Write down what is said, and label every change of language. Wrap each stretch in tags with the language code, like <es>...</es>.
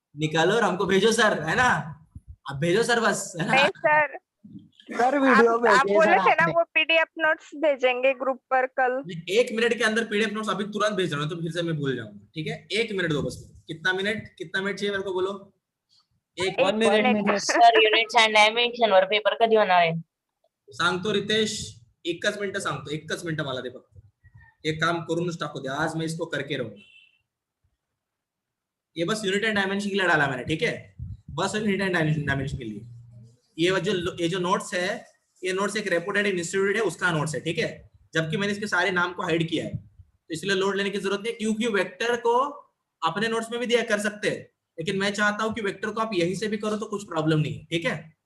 <hi>निकालो और हमको भेजो सर, है ना? आप भेजो सर बस, है ना? नहीं सर, सर वीडियो आप भेजिए बोले सर थे ना आपने। वो पीडीएफ नोट्स भेजेंगे ग्रुप पर कल। 1 मिनट के अंदर पीडीएफ नोट्स अभी तुरंत भेज रहा हूँ, तो फिर से मैं भूल जाऊंगा, ठीक है? 1 मिनट दो बस। कितना मिनट चाहिए मेरे को बोलो? एक</hi> <en>1 minute. 1 minute.</en> <mr>Sir units and dimension वर पेपर कधी होणार आहे? सांगतो रितेश, 1च मिनिटं सांगतो, 1च मिनिटं मला दे फक्त। एक काम करूनच टाकू दे,</mr> <hi>आज मैं इसको करके रहूंगा। ये बस यूनिट एंड डायमेंशन के लिए डाला मैंने, ठीक है? बस यूनिट एंड डायमेंशन के लिए। ये जो नोट्स है, ये नोट्स एक रेपुटेड इंस्टीट्यूट है उसका नोट्स है, ठीक है? जबकि मैंने इसके सारे नाम को हाइड किया है, तो इसलिए लोड लेने की जरूरत नहीं, क्योंकि वेक्टर को अपने नोट्स में भी दिया कर सकते हैं, लेकिन मैं चाहता हूं कि वेक्टर को आप यहीं से भी करो तो कुछ प्रॉब्लम नहीं है, ठीक है?</hi>